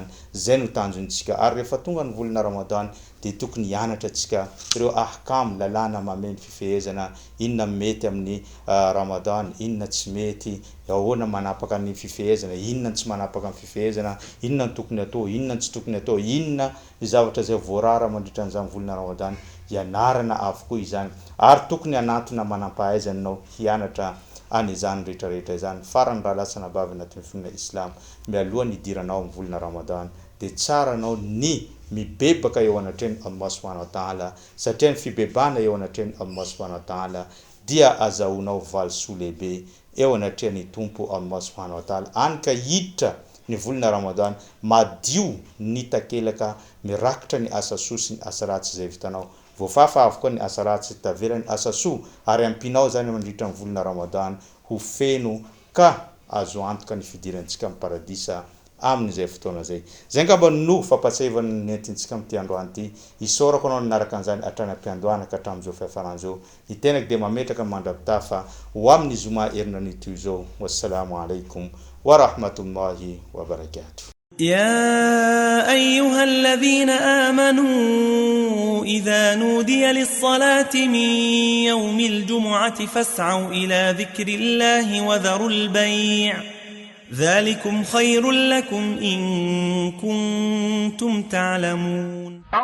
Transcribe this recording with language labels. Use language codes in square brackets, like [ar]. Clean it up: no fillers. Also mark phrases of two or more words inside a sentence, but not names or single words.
[mg] Zay no tanjontsika ary rehefa tonga ny volana Ramadan dia tokony hianatra tsika ireo ahkam lalàna mameno fifehezana, inona mety amin'ny Ramadan, inona tsy mety, ahoana manapaka ny fifehezana, inona tsy manapaka ny fifehezana, inona ny tokony atao, inona tsy tokony atao, inona ny zavatra zay voarara mandritra n'izany volana Ramadan. Ianarana avokoa izany ary tokony anatona manam-pahaizana anao hianatra an'izany rehetrarehetra izany. Farany raha lasa nabavy anatin'ny finoana Islam mialohan'ny hidiranao amin'ny volana Ramadan dia tsara anao ny mibebaka eo anatreny Allah [ar] سبحانه وتعالى [mg] satria ny fibebana eo anatreny Allah [ar] سبحانه وتعالى [mg] dia azahoanao valisoa lehibe eo anatreny tompo Allah [ar] سبحانه وتعالى. [mg] Any ka hiditra ny volana Ramadan madio ny takelaka mirakitra ny asasoa sy ny asaratsy zay vitanao. Voafafa avokoa ny asaratsy taverany asasoa ary ampinao zany mandritra ny volana Ramadan ho feno ka azo antoka ny fidirantsika amin'ny paradisa amin'izay fotoana zay. Zay ngamba no fampatsahivana nentintsika amin'ity androany ity. Isorako anao nanaraka an'izany hatrany am-piandohana ka hatramin'izao fiafaran'izao. Itenako dia mametraka mandrapitafa ho amin'ny zoma herinan'ito izao. [ar] والسلام عليكم ورحمة الله وبركاته. يا أيها الذين آمنوا إذا نودي للصلاة من يوم الجمعة فاسعوا إلى ذكر الله ذلكم خير لكم إن كنتم تعلمون.